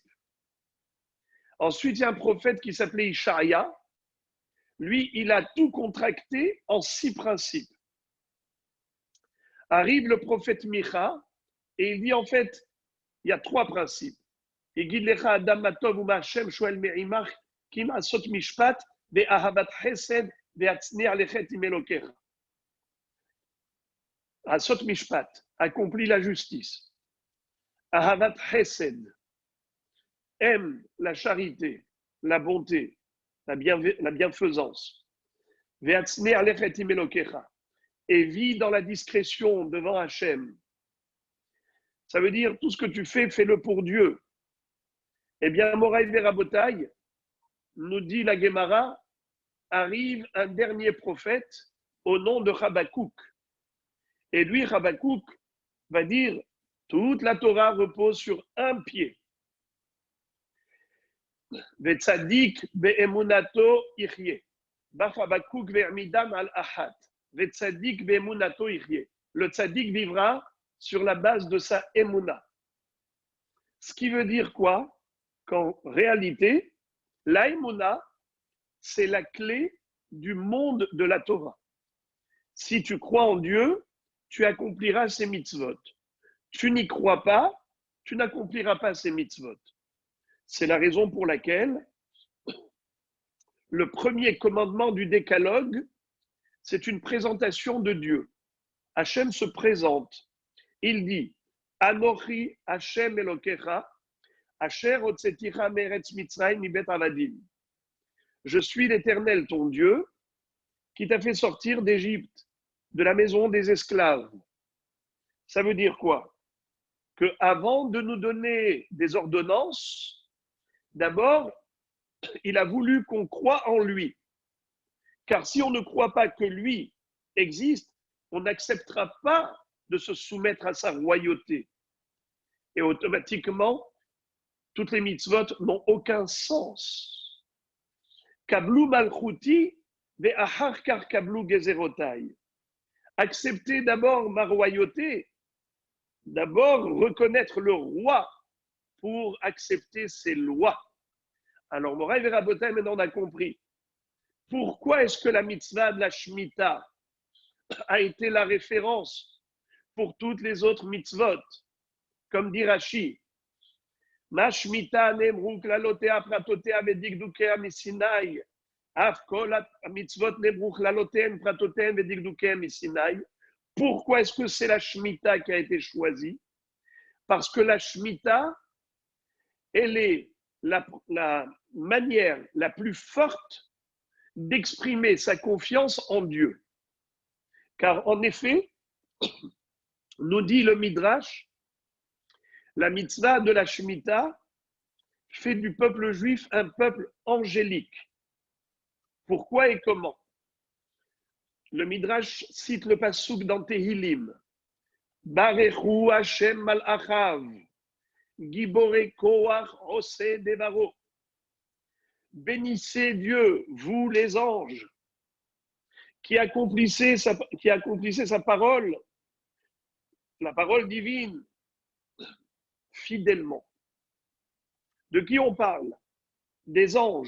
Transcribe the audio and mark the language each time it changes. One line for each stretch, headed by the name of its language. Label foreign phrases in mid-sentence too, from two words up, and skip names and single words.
French: Ensuite, il y a un prophète qui s'appelait Ishaïa. Lui, il a tout contracté en 6 principes. Arrive le prophète Micha et il dit en fait, il y a 3 principes. Il dit
Hebrew: לך אדם מה טוב ומה ה' שואל ממך כי אם עשות משפט ואהבת חסד והצנע לכת עם אלהיך. עשות משפט,
French: accomplit la justice.
Hebrew: אהבת חסד,
French: aime la charité, la bonté, la bienfaisance.
Hebrew: והצנע לכת עם אלהיך,
French: et vis dans la discrétion devant Hachem. Ça veut dire tout ce que tu fais, fais-le pour Dieu. Eh bien,
Hebrew: מוריי ורבותיי,
French: nous dit la Gemara, arrive un dernier prophète au nom de Habakkuk. Et lui, Habakkuk, va dire toute la Torah repose sur un pied.
Hebrew: וצדיק באמונתו יחיה. בא חבקוק והעמידן על אחת וצדיק באמונתו יחיה.
French: Le tzadik vivra sur la base de sa émouna. Ce qui veut dire quoi? Qu'en réalité, la émouna, c'est la clé du monde de la Torah. Si tu crois en Dieu, tu accompliras ses mitzvot. Tu n'y crois pas, tu n'accompliras pas ces mitzvot. C'est la raison pour laquelle le premier commandement du décalogue, c'est une présentation de Dieu. Hachem se présente. Il dit
Hebrew: אנכי ה' אלהיך אשר הוצאתיך מארץ מצרים מבית עבדים.
French: Je suis l'Éternel, ton Dieu, qui t'a fait sortir d'Égypte, de la maison des esclaves. Ça veut dire quoi? Que avant de nous donner des ordonnances, d'abord, il a voulu qu'on croie en lui. Car si on ne croit pas que lui existe, on n'acceptera pas de se soumettre à sa royauté. Et automatiquement, toutes les mitzvot n'ont aucun sens.
Hebrew: קבלו מלכותי ואחר כך קבלו גזרותי.
French: Accepter d'abord ma royauté, d'abord reconnaître le roi pour accepter ses lois. Alors,
Hebrew: מוריי ורבותיי,
French: maintenant on a compris. Pourquoi est-ce que la mitzvah de la Shemitah a été la référence pour toutes les autres mitzvot? Comme dit Rashi,
Hebrew: מה שמיטה נאמרו כללותיה פרטותיה ודקדוקיה מסיני. אף כל מצוות נאמרו כללותיהן פרטותיהן ודקדוקיהן מסיני.
French: Pourquoi est-ce que c'est la Shemitah qui a été choisie? Parce que la Shemitah, elle est la manière la plus forte d'exprimer sa confiance en Dieu. Car en effet, nous dit le Midrash, la mitzvah de la Shemitah fait du peuple juif un peuple angélique. Pourquoi et comment? Le Midrash cite le passouk dans Tehillim.
Hebrew: ברכו ה' מלאכיו גבורי כח עושי דברו.
French: Bénissez Dieu, vous les anges, qui accomplissez sa parole, la parole divine, fidèlement. De qui on parle? Des anges.